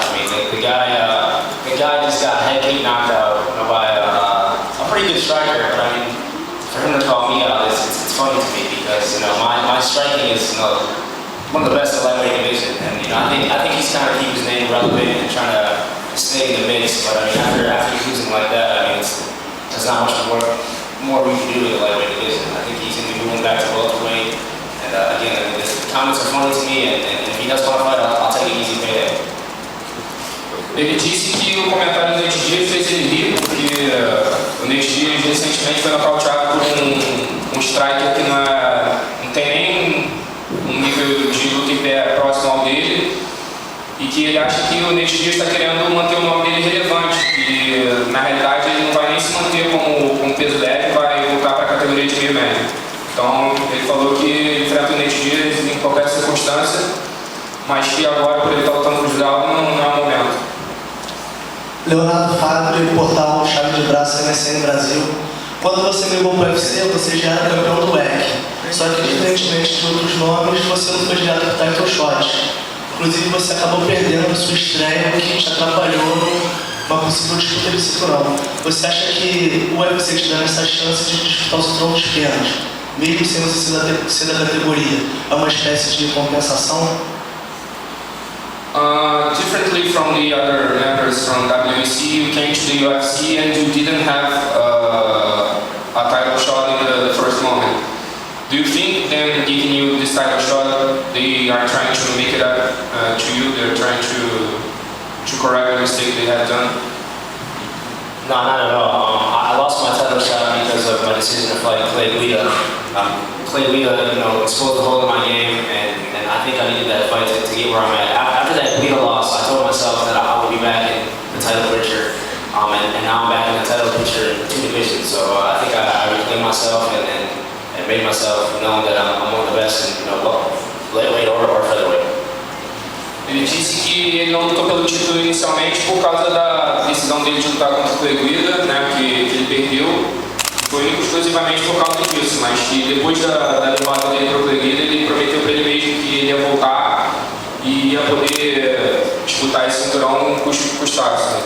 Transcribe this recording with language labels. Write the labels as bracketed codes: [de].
[en] I mean, the guy just got head kick knocked out by a pretty good striker, but I mean, for him to call me out, it's funny to me because my striking is one of the best in the lightweight division, and I think he's trying to keep his name relevant and trying to stay in the mix. But I mean, after losing like that, I mean, there's not much more we can do in the lightweight division. I think he's going to be moving back to welterweight. And again, I mean, the comments are funny to me, and if he does want to fight, I'll take an easy payday. [pt] Ele disse que o comentário do Nate Diaz fez ele rir, porque o Nate Diaz recentemente foi nocauteado por um striker que não tem nem um nível de luta em pé próximo ao dele, e que ele acha que o Nate Diaz está querendo manter o nome dele relevante, e na realidade ele não vai nem se manter como peso leve, vai voltar para a categoria de meio médio. Então ele falou que enfrenta o Nate Diaz em qualquer circunstância, mas que agora, por ele estar lutando com o José Aldo, não é o momento. Leonardo Fábio, portal Chave de Braço MSN Brasil. Quando você migrou para o UFC, você já era campeão do WEC. Só que, diferentemente de outros nomes, você não foi direto para o title shot. Inclusive, você acabou perdendo a sua estreia, o que te atrapalhou numa possível disputa de cinturão. Você acha que o UFC te dá essa chance de disputar o cinturão dos penas, mesmo sem você ser da categoria? É uma espécie de compensação? [en] Differently from the other members from WEC, you came to the UFC and you didn't have a title shot in the first moment. Do you think then, giving you this title shot, they are trying to make it up to you? They're trying to correct the mistake they had done? No, not at all. I lost my title shot because of my decision to fight Clay Guida. Clay Guida, exposed the hole in my game, and I think I needed that fight to get where I'm at. After that Guida loss, I told myself that I would be back in the title picture, and now I'm back in the title picture in 2 divisions. So I think I reclaimed myself and made myself know that I'm one of the best in lightweight or featherweight. [pt] Ele disse que ele não lutou pelo título inicialmente por causa da decisão dele de lutar contra o Coletiva, né, que ele perdeu. foi único exclusivamente por causa disso, mas que depois da derrota dele para o Coletiva, ele prometeu para ele mesmo que ele ia voltar e ia poder disputar esse cinturão custasse, né?